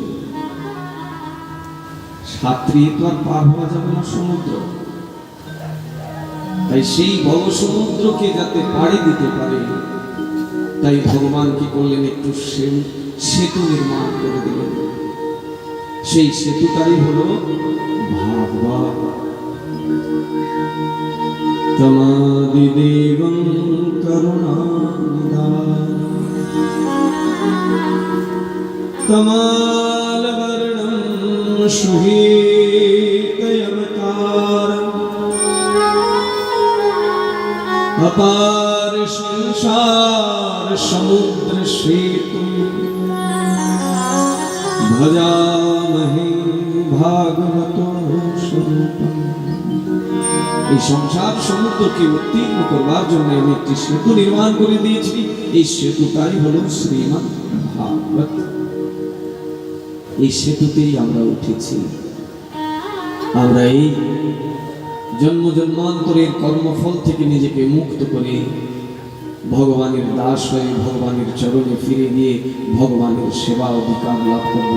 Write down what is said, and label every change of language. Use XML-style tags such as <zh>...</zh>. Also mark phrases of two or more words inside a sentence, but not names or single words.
<bn>সাঁতরিয়ে তো আর পার হওয়া যাবে না সমুদ্র, তাই সেই ভব সমুদ্রকে যাতে পাড়ি দিতে পারে, তাই ভগবান কি করলেন, একটু সেতু নির্মাণ করে দিলেন। সেই সেতুটাই হলো ভাগবত।</bn> <sa>आदिदेवं करुणानिधानम् कमालवर्णं शुभीकयवतारम् अपार संसार समुद्र सेतुं भजामहे भागवतो स्वरूपम्।</sa> <bn>এই সংসার সমুদ্রকে উত্তীর্ণ করবার জন্য আমি একটি সেতু নির্মাণ করে দিয়েছি। এই সেতুটাই হলো শ্রীমদ্ ভাগবত। এই সেতুতেই আমরা উঠেছি। আমরা এই জন্ম জন্মান্তরের কর্মফল থেকে নিজেকে মুক্ত করে ভগবানের দাস হয়ে ভগবানের চরণে ফিরে গিয়ে ভগবানের সেবা অধিকার লাভ করব।</bn>